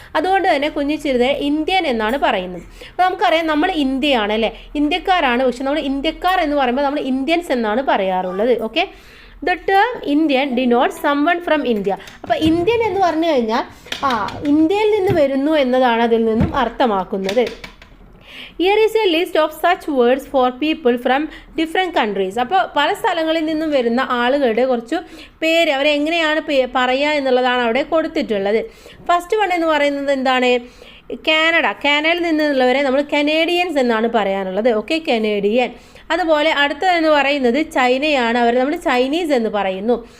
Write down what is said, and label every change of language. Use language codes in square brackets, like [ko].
[ml] അതുകൊണ്ട് തന്നെ കുഞ്ഞിച്ചിരുത ഇന്ത്യൻ എന്നാണ് പറയുന്നത്. അപ്പോൾ നമുക്കറിയാം നമ്മൾ ഇന്ത്യയാണ് അല്ലേ, ഇന്ത്യക്കാരാണ്. പക്ഷെ നമ്മൾ ഇന്ത്യക്കാർ എന്ന് പറയുമ്പോൾ നമ്മൾ ഇന്ത്യൻസ് എന്നാണ് പറയാറുള്ളത്. [en] Okay, the term Indian denotes someone from India. [ml] അപ്പോൾ ഇന്ത്യൻ എന്ന് പറഞ്ഞു കഴിഞ്ഞാൽ ഇന്ത്യയിൽ നിന്ന് വരുന്നു എന്നതാണ് അതിൽ നിന്നും അർത്ഥമാക്കുന്നത്. [en] Here is a list of such words for people from different countries. [ml] അപ്പോൾ പല സ്ഥലങ്ങളിൽ നിന്നും വരുന്ന ആളുകളുടെ കുറച്ച് പേര് അവരെങ്ങനെയാണ് പറയുക എന്നുള്ളതാണ് അവിടെ കൊടുത്തിട്ടുള്ളത്. ഫസ്റ്റ് വൺ എന്ന് പറയുന്നത് എന്താണ്, കാനഡയിൽ നിന്നുള്ളവരെ നമ്മൾ കനേഡിയൻസ് എന്നാണ് പറയാനുള്ളത്. Okay, Canadian. അതുപോലെ അടുത്തതെന്ന് പറയുന്നത് ചൈനയാണ്, അവരെ നമ്മൾ ചൈനീസ് എന്ന് പറയുന്നു.